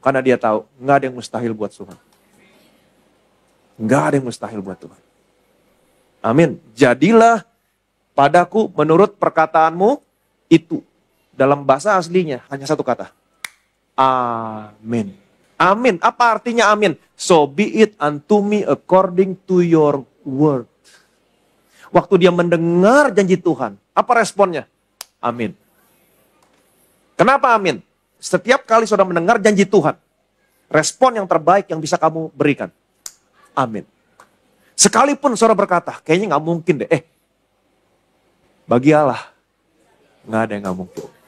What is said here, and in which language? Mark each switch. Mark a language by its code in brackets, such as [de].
[id] Karena dia tahu, nggak ada yang mustahil buat Tuhan. Nggak ada yang mustahil buat Tuhan. Amin. Jadilah padaku menurut perkataanmu itu. Dalam bahasa aslinya hanya satu kata. Amin. Amin. Apa artinya amin? [en] So be it unto me according to your word. [id] Waktu dia mendengar janji Tuhan, apa responnya? Amin. Kenapa amin? Setiap kali saudara mendengar janji Tuhan, respon yang terbaik yang bisa kamu berikan. Amin. Sekalipun saudara berkata, kayaknya gak mungkin deh. Bagi Allah, gak ada yang gak mungkin.